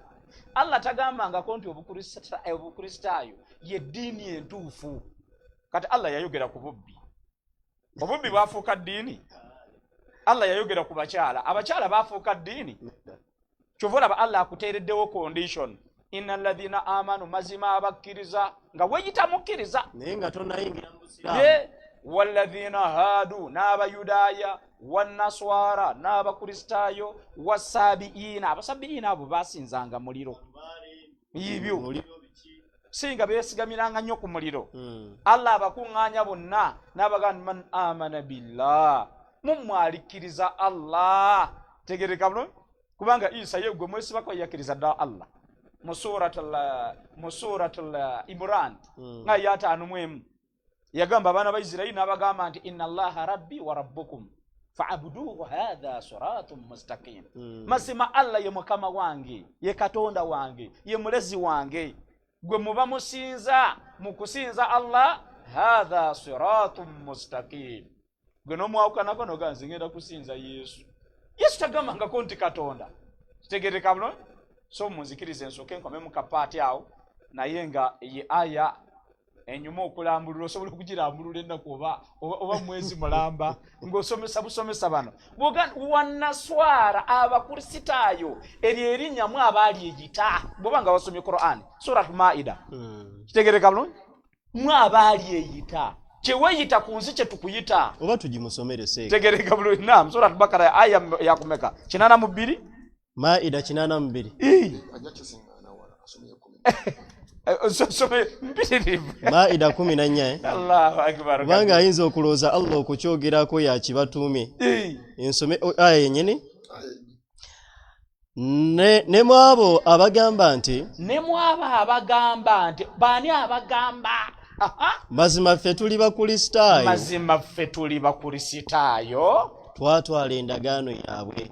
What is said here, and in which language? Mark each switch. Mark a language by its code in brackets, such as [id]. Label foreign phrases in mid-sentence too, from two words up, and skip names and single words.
[lg] Allah tagambangako nti obukulisitaayo y'eddiini entuufu. Kati Allah yayogera ku bubbi. Obubbi bwafuuka ddiini. Allah yayogera ku bakyala. Abakyala baafuuka ddiini. Kyova olaba Allah akuteereddewo condition. [ar] إن الذين آمنوا [lg] mazima abakkiriza nga weyita mukkiriza. Naye nga tonnayingira mu Busiraamu. [ar] والذين هادوا [lg] n'abayudaaya wannaswara n'abakristaayo wasabiina. Abasabiina abo basinzanga muliro. Ibyo singa beesigamiranga nnyo ku muliro. Allah abakuŋŋaanya bonna n'abagamba [ar] من آمن بالله. [lg] Mumwalikkiriza Allah. Tegereka bulungi kubanga Isa ye gwe mwesibako yakkiriza dda Allah. Mu suratul Imran nga yataanumwemu yagamba abaana ba Isirayiri n'abagamba nti [ar] إن الله ربي وربكم فاعبدوه هذا صراط مستقيم. [lg] Mazima Allah ye mukama wange, ye Katonda wange, ye mulezi wange. Gwe muba musinza mu kusinza Allah [ar] هذا صراط مستقيم. [lg] Gwe n'omwawukanako n'oganze ngenda kusinza Yesu. Yesu tagambangako nti Katonda. Kitegereka bulungi? So munzikirize nsooke nkome mu kapaati awo naye nga ye aya enyuma okulambulula osobola okugirambulula ennaku oba mwezi mulamba ng'osomesa busomesa bano wannaswara abakulisitaayo eryo erinnyamu abaali eyita bw'oba nga wasomye Qur'an Surat Maida. Kitegereka bulungi? Mwe abaali eyita kyeweyita ku nsi kye tukuyita oba tugimusomere seeka. Kitegereka bulungi? Naam, Surat Bakara aya yakumeka 82 Maida 82. Maida 14. [ar] الله أكبر. [lg] Kubanga ayinza okulooza Allah okukyogerako yakibatuume. Ensome aya yennyini. Ne mwabo abagamba nti baani abagamba mazima ffe tuli bakulisitaayo twatwala endagaano yaabwe.